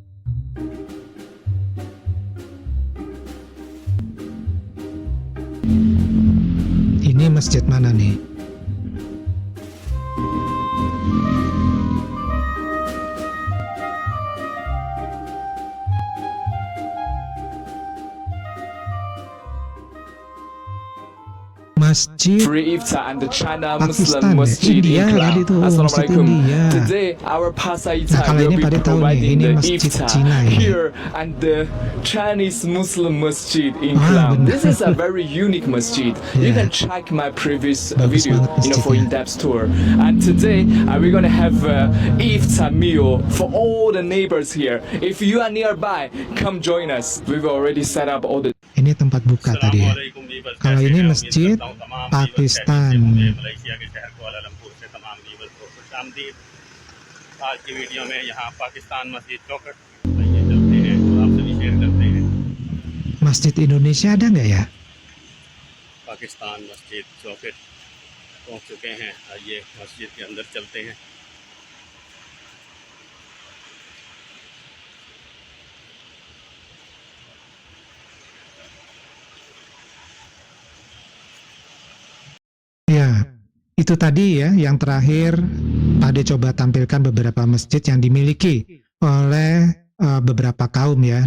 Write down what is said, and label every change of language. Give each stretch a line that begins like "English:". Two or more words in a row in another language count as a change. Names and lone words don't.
Indonesian: Ini masjid mana nih? Masjid
English: Free Iftar and the China Pakistan, Muslim Masjid India in
Indonesian: tadi Kelang. tuh, Masjid Assalamualaikum. India.
English: Today our Pasar
Indonesian: Nah, Iftar kalau
English: will
Indonesian: ini
English: be
Indonesian: pada tahu nih,
English: providing
Indonesian: ini
English: the Masjid Iftar
Indonesian: Cina ini.
English: here and the Chinese Muslim Masjid in
Indonesian: Ah, Kelang. benar.
English: This is a very unique masjid. You Yeah. can check my previous
Indonesian: Bagus
English: video,
Indonesian: banget
English: for
Indonesian: masjidnya.
English: in-depth tour. And today we're gonna have Iftar meal for all the neighbors here. If you are nearby, come join us. We've already set up all the
Indonesian: Ini tempat buka tadi ya. Kalau ini masjid Pakistan.
Urdu: ملائیشیا کے شہر کوالالمپور سے تمام ویورز کو خوش آمدید. آج کی ویڈیو میں یہاں پاکستان مسجد چوکھٹ آئیے چلتے ہیں اور آپ سے بھی شیئر کرتے ہیں.
Indonesian: Masjid Indonesia ada nggak ya?
Urdu: پاکستان مسجد چوکھٹ پہنچ چکے ہیں. آئیے مسجد کے اندر چلتے ہیں.
Indonesian: Ya, itu tadi ya yang terakhir Pak D coba tampilkan beberapa masjid yang dimiliki oleh beberapa kaum ya.